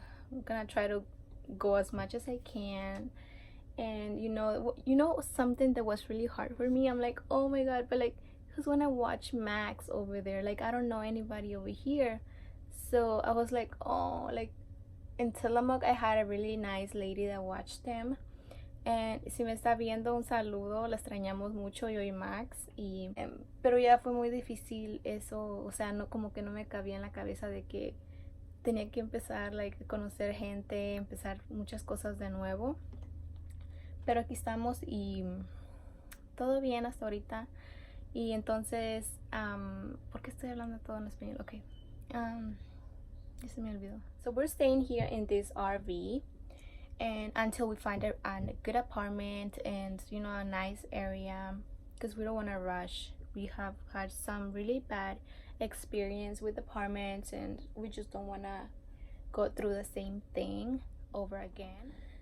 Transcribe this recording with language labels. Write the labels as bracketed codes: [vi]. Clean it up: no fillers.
[en] We're gonna try to go as much as I can. And something that was really hard for me, I'm like, oh my god, but who's gonna watch Max over there? I don't know anybody over here. So I was like, oh, in Tillamook I had a really nice lady that watched them. [es] And si me está viendo, un saludo, la extrañamos mucho, yo y Max. Pero ya fue muy difícil eso, o sea, no, como que no me cabía en la cabeza de que tenía que empezar a conocer gente, empezar muchas cosas de nuevo. Pero aquí estamos y todo bien hasta ahorita. Y entonces, ¿por qué estoy hablando todo en español? Ok. Ya se me olvidó. [en] So we're staying here in this RV, and until we find a good apartment and a nice area, because we don't want to rush. We have had some really bad experience with apartments, and we just don't want to go through the same thing over again.